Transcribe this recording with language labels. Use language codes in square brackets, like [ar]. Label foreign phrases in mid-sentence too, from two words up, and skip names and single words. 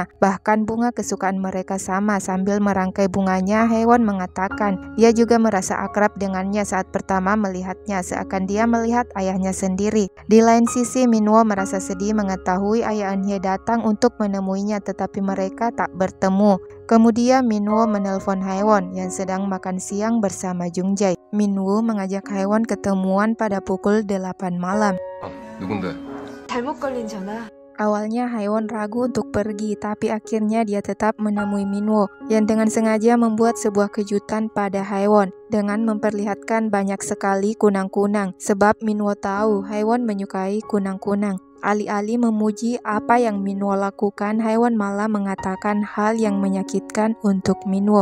[id] Bahkan bunga kesukaan mereka sama. Sambil merangkai bunganya, Haewon mengatakan dia juga merasa akrab dengannya saat pertama melihatnya, seakan dia melihat ayahnya sendiri. Di lain sisi, Minwo merasa sedih mengetahui Ayah Eun-hye datang untuk menemuinya, tetapi mereka tak bertemu. Kemudian Minwo menelpon Haewon yang sedang makan siang bersama Jungjae. Minwo mengajak Haewon ketemuan pada pukul 8 malam. [ko] 누군데? 잘못 걸린 전화. [id] Awalnya Haewon ragu untuk pergi, tapi akhirnya dia tetap menemui Minwo yang dengan sengaja membuat sebuah kejutan pada Haewon dengan memperlihatkan banyak sekali kunang-kunang, sebab Minwo tahu Haewon menyukai kunang-kunang. Alih-alih memuji apa yang Minwo lakukan, Haewon malah mengatakan hal yang menyakitkan untuk Minwo.